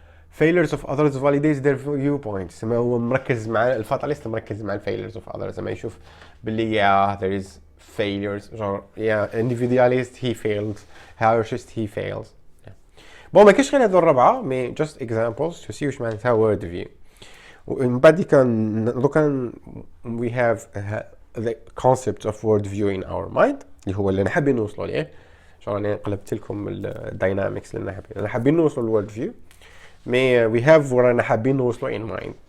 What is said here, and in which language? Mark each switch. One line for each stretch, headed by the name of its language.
English: failures of others validates their viewpoints.
Arabic: ما هو مركز مع الفاتاليست، مركز مع
English: failures of others.
Arabic: ما يشوف باللي
English: there is failures genre individualist he failed, hierarchist he fails.
Arabic: بون ما كاينش غير هذو الربعه مي
English: just examples to see
Arabic: واش معناتها world view. ومن بعد كان دوكا
English: we have the concept of world view in our mind
Arabic: اللي هو اللي حابين نوصلوا ليه. انا قلبت لكم الداينامكس اللي انا حابين نوصلوا للورد فيو، مي
English: we have
Arabic: ورانا حابين نوصلوا
English: in mind.